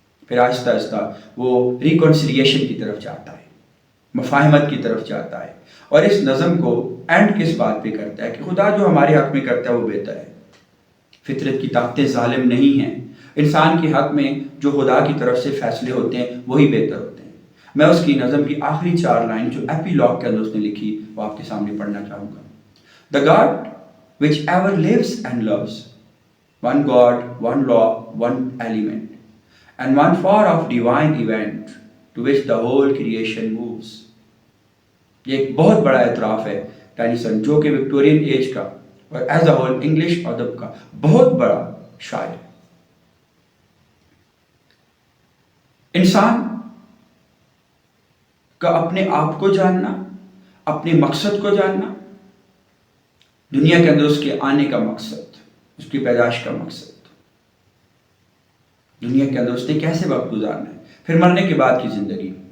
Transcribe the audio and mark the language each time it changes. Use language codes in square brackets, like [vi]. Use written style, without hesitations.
[ur] پھر آہستہ آہستہ وہ ریکنسیلیشن کی طرف جاتا ہے، مفاہمت کی طرف جاتا ہے، اور اس نظم کو اینڈ کس بات پہ کرتا ہے کہ خدا جو ہمارے حق میں کرتا ہے وہ بہتر ہے. فطرت کی طاقتیں ظالم نہیں ہیں، انسان کے حق میں جو خدا کی طرف سے فیصلے ہوتے ہیں وہی بہتر ہوتے ہیں. میں اس کی نظم کی آخری 4 لائن جو ایپیلاگ کے اندر اس نے لکھی وہ آپ کے سامنے پڑھنا چاہوں گا. [en] The God which ever lives and loves, one God, one law, one element, and one form of divine event to which the whole creation moves. [ur] یہ ایک بہت بڑا اعتراف ہے ٹینیسن، جو کہ وکٹورین ایج کا اور [en] as a whole [ur] انگلش ادب کا بہت بڑا شاعر ہے. انسان کا اپنے آپ کو جاننا، اپنے مقصد کو جاننا، دنیا کے اندر اس کے آنے کا مقصد، اس کی پیدائش کا مقصد، دنیا کے اندر اس نے کیسے وقت گزارنا ہے، پھر مرنے کے بعد کی زندگی.